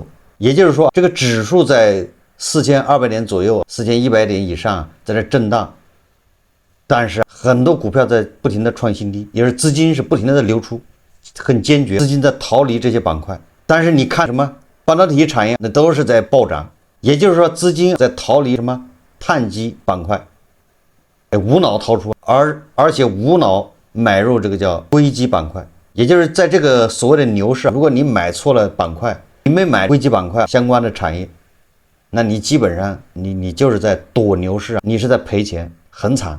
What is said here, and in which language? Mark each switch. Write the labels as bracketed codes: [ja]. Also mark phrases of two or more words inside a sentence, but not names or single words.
[zh] 也就是說，這個指數在4200點左右，4100點以上在這震盪，但是很多股票在不停的創新低，也是資金是不停的在流出，很坚決，資金在逃離這些板塊。但是你看什麼半導體產業，那都是在暴漲，也就是說資金在逃離什麼碳基板塊，無腦逃出，而且無腦買入這個叫硅基板塊。也就是在這個所謂的牛市，如果你買錯了板塊，你沒買硅基板塊相關的產業，那你基本上你就是在躲牛市，你是在賠錢，很慘。